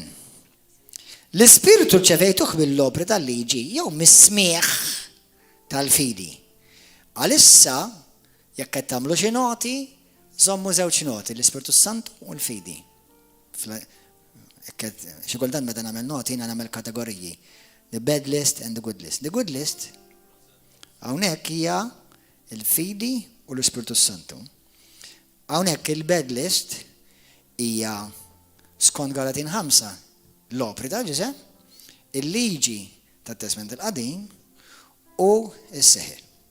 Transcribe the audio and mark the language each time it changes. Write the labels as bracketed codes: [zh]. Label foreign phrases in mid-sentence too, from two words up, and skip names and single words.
[mt] L-Ispirtu ċevejtuh mill-opri tal-liġi jew mis-smieħ tal-fidi. Għalissa jekk qed tagħmlu xi noti, żommu żewġ noti, l-Ispirtu Santu u l-fidi. Xi kultant meta nagħmel noti jiena nagħmel kategoriji. [en] The bad list and the good list. The good list [mt] hawnhekk hija l-fidi u l-Ispirtu Santu. Hawnhekk il- [en] bad list [mt] hija skont Galatin 5 l-opri tal-ġisem, il-liġi tat-Testament il-Qadim u s-seħer.